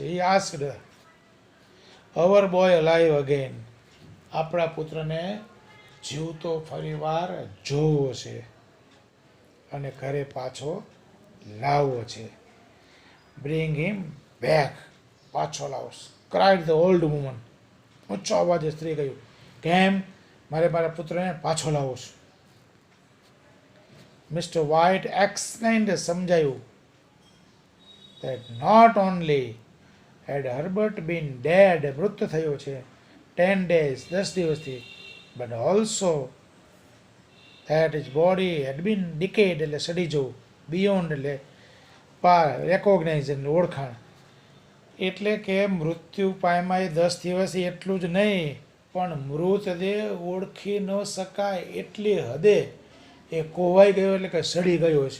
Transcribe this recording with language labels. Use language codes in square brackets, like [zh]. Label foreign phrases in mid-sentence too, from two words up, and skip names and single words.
[en] He asked our boy alive again, [gu] આપણા પુત્રને જીવતો ફરીવાર જોવો છે અને ઘરે પાછો લાવવો છે. [en] bring him back, [gu] પાછો લાવો. [en] cried the old woman, [gu] ઊંચો અવાજે સ્ત્રી કહ્યું. કેમ? મારા પુત્રને પાછો લાવો છું. મિસ્ટર વ્હાઇટ એક્સપ્લેન્ડ, સમજાયું, [en] that not only had Herbert been dead, [gu] મૃત થયો છે 10 days, 10 દિવસથી, [en] but also that his body had been decayed, [gu] એટલે સડી જવું, beyond એટલે પાર, રેકોગ્નાઇઝ એટલે ઓળખાણ, એટલે કે મૃત્યુ પામ્યા 10 દિવસથી એટલું જ નહીં, પણ મૃતદેહ ઓળખી ન શકાય એટલી હદે એ કોવાઈ ગયો, એટલે કે સડી ગયો છે.